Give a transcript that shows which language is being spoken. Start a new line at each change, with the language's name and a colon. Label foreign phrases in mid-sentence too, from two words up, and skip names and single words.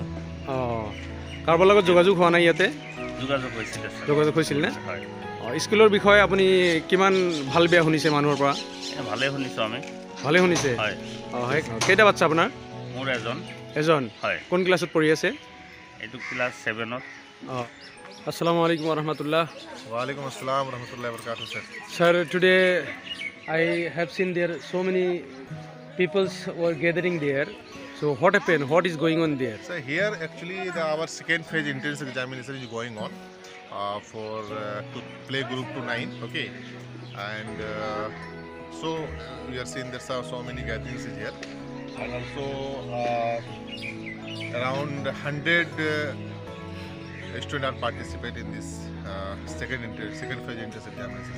Assamese: কাৰোবাৰ লগত যোগাযোগ হোৱা নাই ইয়াতে? যোগাযোগ হৈছিল নে? হয়। স্কুলৰ বিষয়ে আপুনি কিমান ভাল বেয়া শুনিছে মানুহৰ পৰা? ভালেই শুনিছোঁ আমি। ভালে শুনিছে? হয়। কেইটা বাচ্চা আপোনাৰ? মোৰ এজন। হয়। কোন ক্লাছত পঢ়ি আছে? এইটো ক্লাছ 7ত।
Arabic: السلام عليكم رحمة الله. وعليكم السلام ورحمة الله وبركاته,
English: sir. Sir, today I have seen there so many peoples were gathering there. So what happened? What is going on there? So here actually our second phase entrance examination is going on for to play group to 9. Okay, and so we are seeing there are so many gatherings here, and also around 100 students are participate in this second phase entrance examinations.